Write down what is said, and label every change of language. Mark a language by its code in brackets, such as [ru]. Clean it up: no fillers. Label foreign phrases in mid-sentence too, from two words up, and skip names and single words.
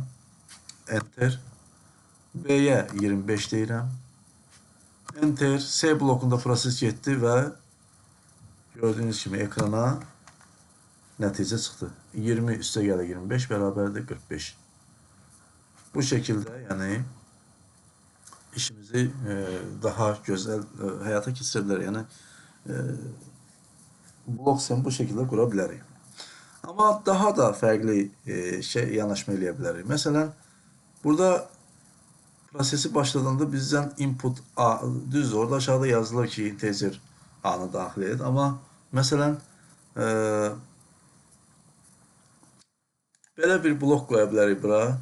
[az] Enter. B-yə 25 deyirəm. Enter. C blokunda proses getdi və gördüyünüz kimi ekrana nəticə çıxdı. 20 üstəgələ 25 bərabərdir 45. [tr] Bu şekilde yani işimizi daha güzel hayata keçirə Yani blok sxemi bu şekilde kurabiliriz. [az] Ama daha da farklı yanaşma eləyə bilərik. Məsələn, burada prosesi başladığında bizden input A, düz orada aşağıda yazılır ki integer A'nı daxil et. Ama məsələn, belə bir blok qoya bilərik bura.